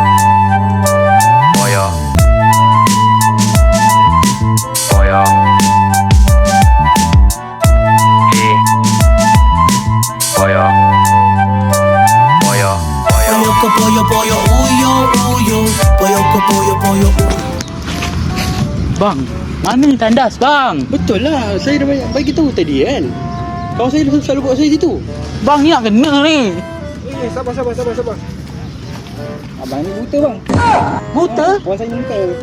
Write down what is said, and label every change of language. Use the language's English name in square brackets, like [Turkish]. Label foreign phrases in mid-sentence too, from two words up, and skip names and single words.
[Malay] Boyo. Boyo. Boyo. Boyo. Pollo ko pollo pollo uyo uyo. Pollo ko pollo pollo. Bang, mana ni tandas bang? Betul lah, saya dah banyak bagi tahu tadi kan. Kawan saya selalu buat saya situ. Bang ni nak kena ni. Sabar. Abang ni buta bang. Buta? Kawan saya ni buta.